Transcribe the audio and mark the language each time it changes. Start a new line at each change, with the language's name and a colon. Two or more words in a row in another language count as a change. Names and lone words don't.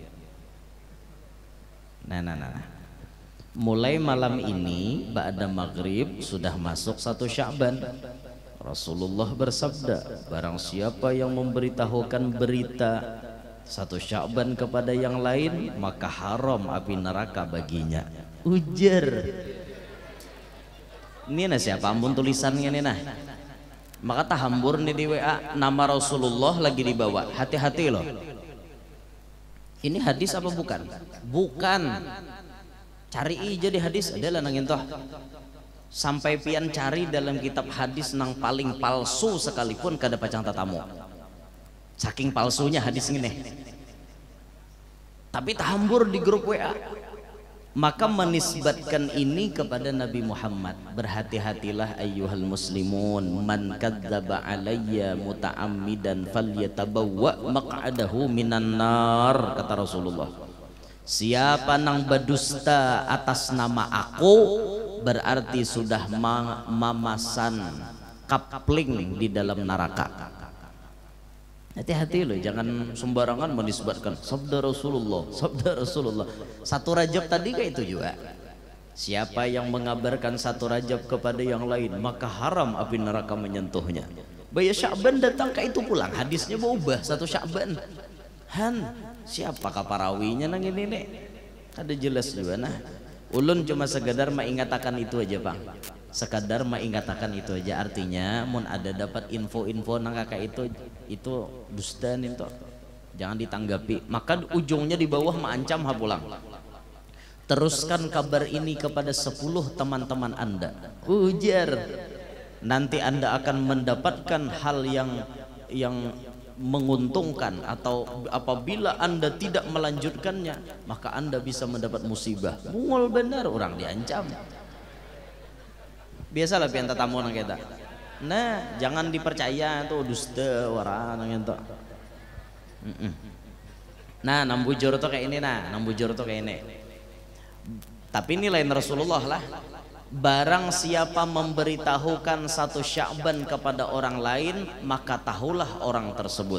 Indonesian: Nah. Mulai malam ini ba'da maghrib sudah masuk 1 Sya'ban. Rasulullah bersabda, barang siapa yang memberitahukan berita 1 Sya'ban kepada yang lain, maka haram api neraka baginya. Ujar.
Banjar: Ini nah siapa ampun tulisannya nih nah. Maka tahambur nih di WA nama Rasulullah lagi dibawa, hati-hati loh.
Indonesian: Ini hadis apa bukan? Bukan.
Banjar: Cari aja di hadis adalah nangin toh. Sampai pian cari dalam kitab hadis nang paling palsu sekalipun kada pacang tatamu.
Indonesian: Saking palsunya hadis ini. Tapi tahambur di grup WA. Maka menisbatkan ini kepada Nabi Muhammad.
Arabic: Berhati-hatilah أيها المسلمون, من كذب علي متعمدا فليتبوأ مقعده من النار,
Indonesian: kata Rasulullah.
Banjar: Siapa nang berdusta atas nama aku berarti sudah mamasan kapling di dalam neraka.
Indonesian: Hati-hati loh, jangan sembarangan menisbatkan sabda Rasulullah, sabda Rasulullah. Satu Rajab tadi kayak itu juga. Siapa yang mengabarkan satu Rajab kepada yang lain, maka haram api neraka menyentuhnya.
Banjar: Baya Sya'ban datang kayak itu pulang, hadisnya berubah satu Sya'ban. Han, siapa kaparawinya nang ini nih? Ada jelas juga nah. Ulun cuma sekadar mengatakan itu aja Bang. Sekadar mengatakan itu aja, artinya mun ada dapat info-info nang kakak itu dusta nih toh, jangan ditanggapi.
Indonesian: Maka ujungnya di bawah mengancam pulang. Teruskan kabar ini kepada 10 teman-teman Anda, ujar nanti Anda akan mendapatkan hal yang menguntungkan, atau apabila Anda tidak melanjutkannya maka Anda bisa mendapat musibah.
Banjar: Mungol benar orang diancam. Biasalah pian tatamu nang kita. Nah, jangan dipercaya tuh dusta orang nang itu. Nah, nambujur tuh kayak ini nah, nambujur tuh kayak ini.
Indonesian: Tapi ini lain Rasulullah lah. Barang siapa memberitahukan satu Sya'ban kepada orang lain, maka tahulah orang tersebut.